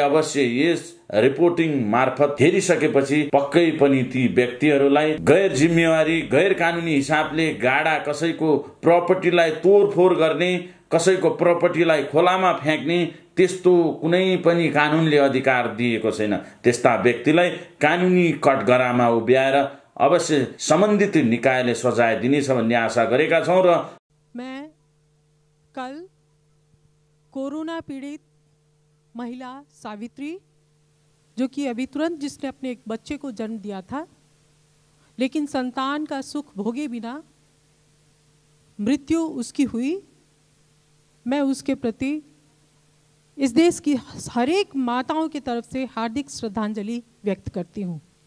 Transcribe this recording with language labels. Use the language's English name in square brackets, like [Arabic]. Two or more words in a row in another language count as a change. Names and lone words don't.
[Nepali] अवश्य यस रिपोर्टिङ मार्फत हेरिसकेपछि पक्कै पनि ती व्यक्तिहरूलाई गैर जिम्मेवारी गैर कानुनी हिसाबले गाडा कसैको प्रपर्टीलाई तोडफोड गर्ने कसैको प्रपर्टीलाई खोलामा फ्याँक्ने त्यस्तो कुनै पनि कानुनले अधिकार दिएको छैन त्यस्ता व्यक्तिलाई कानुनी कठघरामा उभ्याएर अवश्य सम्बन्धित निकायले सजाय दिनेछ भन्ने आशा गरेका छौं र [Hindi] मैं कल कोरोना पीड़ित महिला सावित्री जो कि अभी तुरंत जिसने अपने एक बच्चे को जन्म दिया था लेकिन संतान का सुख भोगे बिना मृत्यु उसकी हुई मैं उसके प्रति इस देश की हर एक माताओं की तरफ से हार्दिक श्रद्धांजलि व्यक्त करती हूँ।